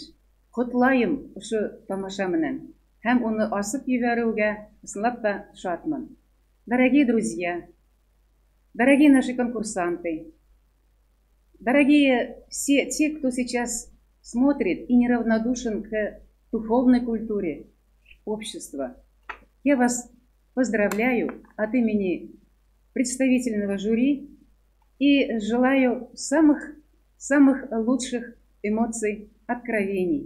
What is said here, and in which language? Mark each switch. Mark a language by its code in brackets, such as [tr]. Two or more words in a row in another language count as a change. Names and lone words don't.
[ba] Ҡотлайым ошо тамаша менән һәм уны асып ебәреүгә ысынлап та шатмын. [ru] Дорогие друзья, дорогие наши конкурсанты, дорогие все те, кто сейчас смотрит и неравнодушен к духовной культуре общества, я вас поздравляю от имени представительного жюри и желаю самых лучших эмоций, откровений.